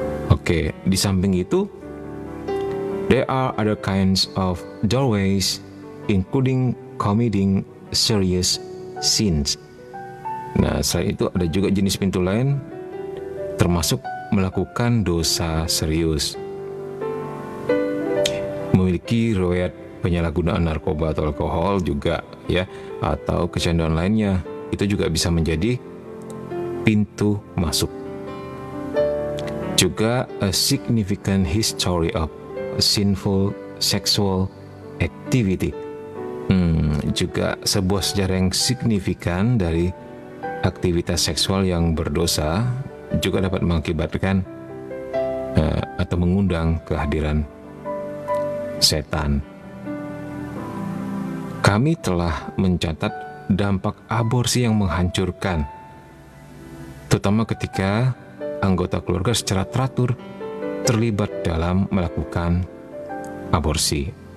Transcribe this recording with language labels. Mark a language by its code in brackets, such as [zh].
[en] Oke, [id] di samping itu, [en] there are other kinds of doorways, including committing serious sins. [id] Nah, selain itu ada juga jenis pintu lain, termasuk melakukan dosa serius. Memiliki riwayat penyalahgunaan narkoba atau alkohol juga ya, atau kecanduan lainnya, itu juga bisa menjadi pintu masuk. [en] Juga a significant history of sinful sexual activity. [id] Juga sebuah sejarah yang signifikan dari aktivitas seksual yang berdosa juga dapat mengakibatkan atau mengundang kehadiran setan. Kami telah mencatat dampak aborsi yang menghancurkan, terutama ketika anggota keluarga secara teratur terlibat dalam melakukan aborsi.